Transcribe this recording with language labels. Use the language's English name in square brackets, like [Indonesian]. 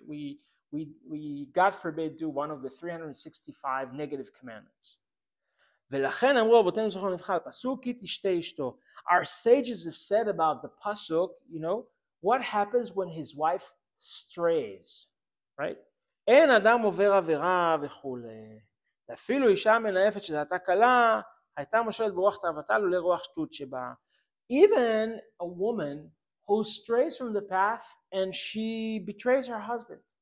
[English] We God forbid do one of the 365 negative commandments. [Hebrew] ולכן אמרו רבותינו זכרונם לברכה הפסוק כי תשתה אשתו. [English] Our sages have said about the pasuk, what happens when his wife strays, right? [Hebrew] אין אדם עובר עבירה וכולי. אפילו אישה מנאפת שדעתה קלה, הייתה מושלת ברוח תאוותה לולא רוח שטות שבה. [English] Even a woman who strays from the path and she betrays her husband.